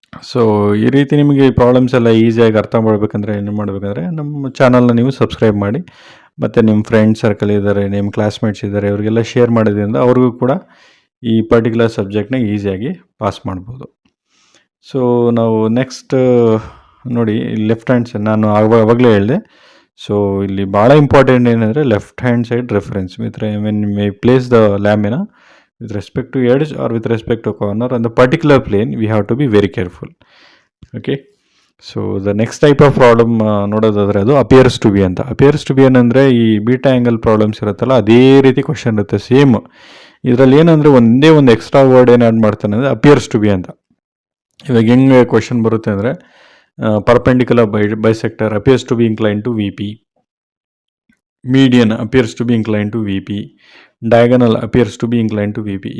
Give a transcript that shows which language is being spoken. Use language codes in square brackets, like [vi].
[kn] So ಈ ರೀತಿ ನಿಮಗೆ ಈ ಪ್ರಾಬ್ಲಮ್ಸ್ ಎಲ್ಲ ಈಸಿಯಾಗಿ ಅರ್ಥ ಮಾಡಬೇಕಂದ್ರೆ ಏನು ಮಾಡಬೇಕಂದ್ರೆ ನಮ್ಮ ಚಾನಲ್ನ ನೀವು ಸಬ್ಸ್ಕ್ರೈಬ್ ಮಾಡಿ, ಮತ್ತು ನಿಮ್ಮ ಫ್ರೆಂಡ್ ಸರ್ಕಲ್ ಇದ್ದಾರೆ, ನಿಮ್ಮ ಕ್ಲಾಸ್ಮೇಟ್ಸ್ ಇದ್ದಾರೆ, ಅವರಿಗೆಲ್ಲ ಶೇರ್ ಮಾಡೋದ್ರಿಂದ ಅವ್ರಿಗೂ ಕೂಡ ಈ ಪರ್ಟಿಕ್ಯುಲರ್ ಸಬ್ಜೆಕ್ಟ್ನ ಈಸಿಯಾಗಿ ಪಾಸ್ ಮಾಡ್ಬೋದು. ಸೊ ನಾವು ನೆಕ್ಸ್ಟ್ ನೋಡಿ ಲೆಫ್ಟ್ ಹ್ಯಾಂಡ್ ಸೈಡ್ ನಾನು ಆವಾಗಲೇ ಹೇಳಿದೆ. ಸೊ ಇಲ್ಲಿ ಭಾಳ ಇಂಪಾರ್ಟೆಂಟ್ ಏನಂದರೆ [en] Left hand side reference with when may place the lamina with respect to edge or with respect to corner on the particular plane, we have to be very careful. Okay. So the next type of problem [kn] ನೋಡೋದಾದರೆ ಅದು [en] Appears to be ಅಂತ. [kn] Appears to B ಏನಂದರೆ ಈ beta angle problems ಇರುತ್ತಲ್ಲ ಅದೇ ರೀತಿ question ಇರುತ್ತೆ same. ಇದರಲ್ಲಿ ಏನಂದರೆ ಒಂದೇ ಒಂದು ಎಕ್ಸ್ಟ್ರಾ ವರ್ಡ್ ಏನು ಆ್ಯಡ್ ಮಾಡ್ತಾನೆ ಅಂದರೆ ಅಪಿಯರ್ಸ್ ಟು ಬಿ ಅಂತ. ಇವಾಗ ಹೆಂಗೆ ಕ್ವಶನ್ ಬರುತ್ತೆ ಅಂದರೆ [en] Perpendicular bisector appears to be incline to V P, median appears to be incline to V P, diagonal appears to be incline to V P.